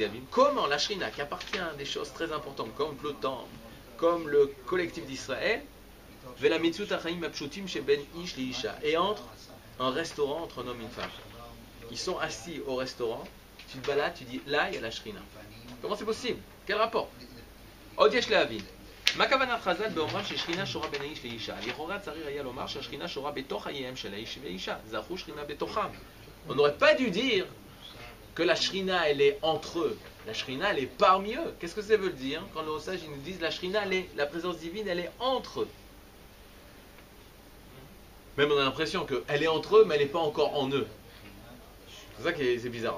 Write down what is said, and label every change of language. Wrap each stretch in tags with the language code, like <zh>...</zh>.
<fr>Comment la Shrina, qui appartient à des choses très importantes comme le temple, comme le collectif d'Israël, et entre un restaurant entre un homme et une femme. Ils sont assis au restaurant, tu te balades, tu dis là il y a la Shrina. Comment c'est possible? Quel rapport?</fr> <he>מה כוונת חז"ל באומרם ששכינה שורה בין האיש לאישה? לכאורה צריך היה לומר שהשכינה שורה בתוך חייהם של האיש והאישה. זכו שכינה בתוכם.</he> <fr>On n'aurait pas dû dire que la shrina elle est entre eux. La shrina elle est parmi eux. Qu'est-ce que ça veut dire quand nos sages ils nous disent la shrina la présence divine elle est entre eux. Même on a l'impression qu'elle est entre eux mais elle n'est pas encore en eux. C'est ça qui est bizarre.</fr>